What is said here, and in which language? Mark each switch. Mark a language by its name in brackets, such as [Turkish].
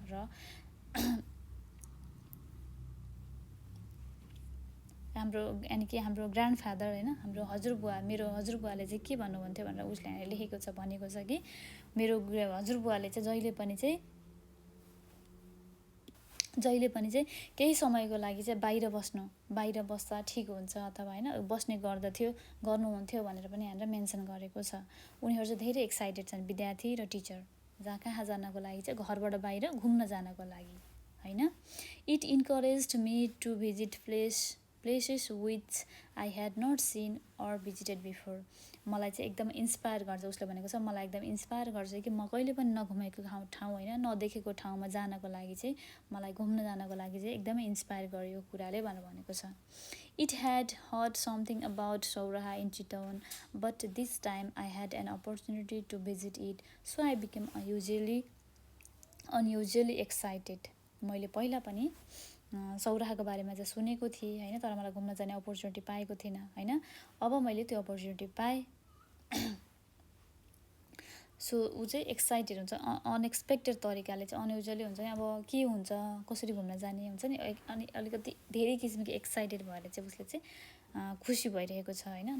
[Nepali] र हाम्रो यानि कि हाम्रो ग्रान्डफादर हैन, हाम्रो हजुरबुवा, मेरो हजुरबुवाले चाहिँ के भन्नुहुन्थ्यो भनेर उसले यहाँ लेखेको छ, भनेको छ कि मेरो हजुरबुवाले चाहिँ जहिले पनि चाहिँ केही समयको लागि चाहिँ बाहिर बस्दा ठिक हुन्छ अथवा हैन बस्ने गर्नुहुन्थ्यो भनेर पनि यहाँ मेन्सन गरेको छ। उनीहरू चाहिँ धेरै एक्साइटेड छन्, विद्यार्थी र टिचर, जहाँ कहाँ जानको लागि चाहिँ घरबाट बाहिर घुम्न जानको लागि हैन। [English] It encouraged me to visit places which I had not seen or visited before. [Nepali] मलाई चाहिँ एकदम इन्स्पायर गर्छ, उसले भनेको छ मलाई एकदम इन्स्पायर गर्छ कि म कहिले पनि नघुमेको ठाउँ हैन, नदेखेको ठाउँमा जानको लागि चाहिँ मलाई घुम्न जानको लागि चाहिँ एकदमै इन्स्पायर गर्यो कुराले भनेको छ। [English] It had heard something about Sauraha in Chittagong, but this time I had an opportunity to visit it, so I became unusually excited. [Nepali] मैले पहिला पनि सौराहाको बारेमा चाहिँ सुनेको थिएँ हैन, तर मलाई घुम्न जाने अपर्च्युनिटी पाएको थिइनँ हैन। अब मैले त्यो अपर्च्युनिटी पाएँ। सो ऊ चाहिँ एक्साइटेड हुन्छ, अनएक्सपेक्टेड तरिकाले चाहिँ, अनयुजुअली हुन्छ नि, अब के हुन्छ कसरी घुम्न जाने हुन्छ नि, अनि अलिकति धेरै किसिमको एक्साइटेड भएर चाहिँ उसले चाहिँ खुसी भइरहेको छ हैन।